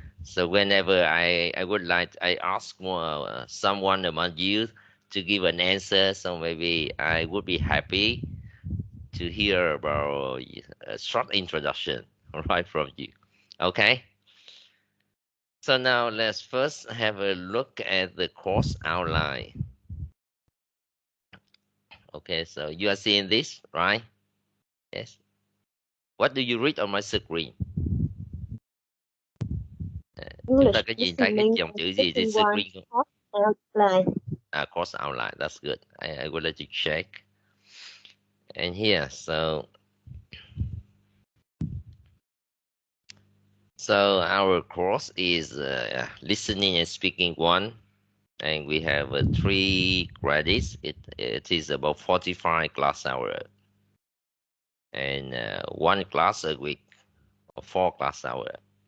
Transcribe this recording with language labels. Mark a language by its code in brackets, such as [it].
[en] So whenever I would like, I ask more someone among you to give an answer, so maybe I would be happy to hear about a short introduction, right, from you. Okay. So now let's first have a look at the course outline. Okay, so you are seeing this, right? Yes. What do you read on my screen? [vi] Chúng ta có nhìn thấy cái dòng chữ gì trên screen không? [en] Course outline. That's good. I will let you check. And here, so our course is listening and speaking 1, and we have 3 credits. It is about 45 class hours, and 1 class a week, or 4 class hours.